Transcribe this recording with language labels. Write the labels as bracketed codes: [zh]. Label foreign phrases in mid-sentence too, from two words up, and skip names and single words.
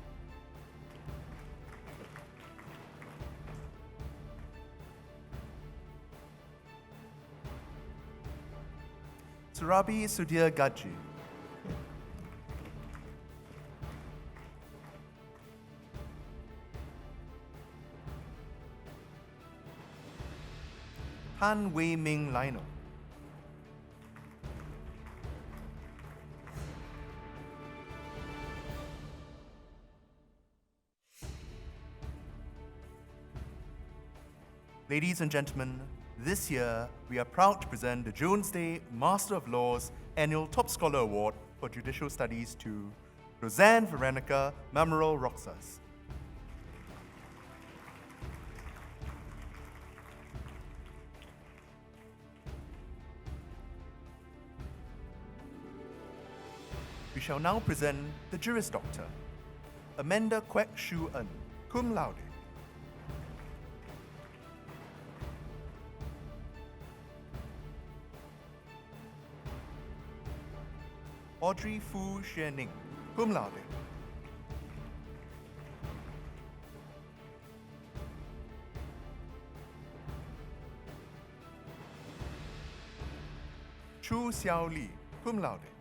[en] Surabi Sudhir Gaji. Han Wei Ming Lionel. Ladies and gentlemen, this year we are proud to present the Jones Day Master of Laws Annual Top Scholar Award for Judicial Studies to Roseanne Veronica Mamoral Roxas. We shall now present the Juris Doctor, Amanda Kwek Shu En, [la] cum laude. [en] Audrey Fu Xuening, [la] cum laude. [en] Chu Xiao Li, [la] cum laude.